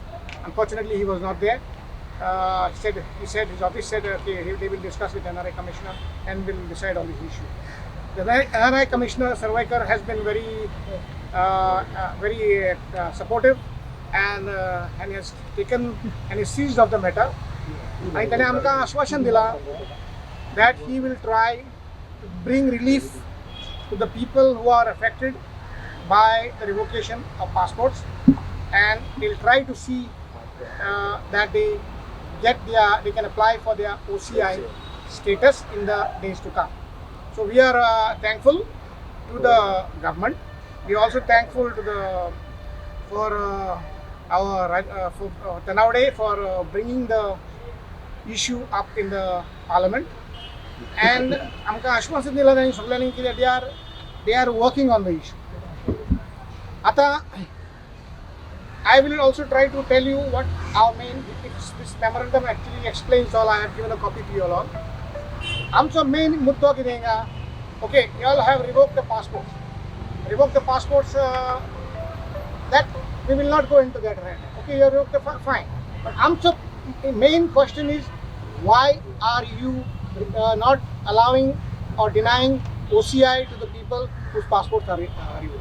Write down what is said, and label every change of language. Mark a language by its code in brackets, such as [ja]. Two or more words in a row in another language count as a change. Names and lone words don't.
[en] Unfortunately, he was not there. He said his office said okay, they will discuss with NRI Commissioner and will decide on this issue. The NRI Commissioner Sarvaikar has been very supportive and has taken and is seized of the matter. [kok] आणि त्याने आमकां आश्वासन दिला [en] that he will try to bring relief to the people who are affected by the revocation of passports, and he'll try to see that they can apply for their OCI status in the days to come. So we are thankful to the government. We are also thankful to our Tanavade for bringing the issue up in the parliament, and [kok] आमकां आश्वासन दिला तांणी सगळ्यांनी की [en] they are working on the issue. आता I will also try to tell you what our main this memorandum actually explains all. I have given a copy to you all. [kok] आमचो main मुद्दो कितें काय? [en] Okay, you all have revoked the passports. That we will not go into that right now. Okay, you have revoked the fine. But आमचो main question is, why are you not allowing or denying OCI to the people whose passports are revoked?